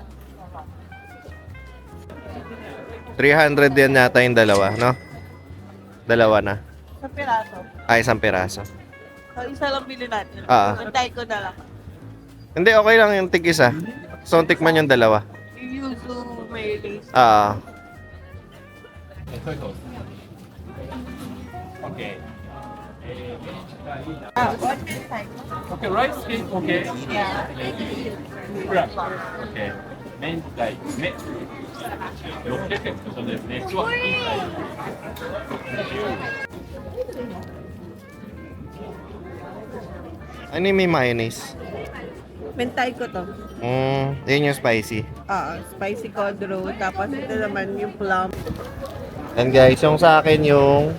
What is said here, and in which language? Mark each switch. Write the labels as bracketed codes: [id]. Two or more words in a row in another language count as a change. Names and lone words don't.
[tl] 300 yan yata yung dalawa, no? Dalawa na. Sa piraso. Isang piraso. So, isa lang bilhin natin. Ah. Antay ko na lang. Hindi, okay lang yung tig-isa. So, tikman yung dalawa. Yung yuzu mayonnaise. Okay. [en] What type? Okay, rice cake, okay. Yeah. Crab, okay. [ja] 明太、ね。600円ってことですね。ちは明太。 [tl] Ano yung may mayonnaise? Mentay ko to. Yun yung spicy. [en] Spicy codro. [tl] Tapos ito naman yung plum. [en] And guys, [tl] yung sa akin yung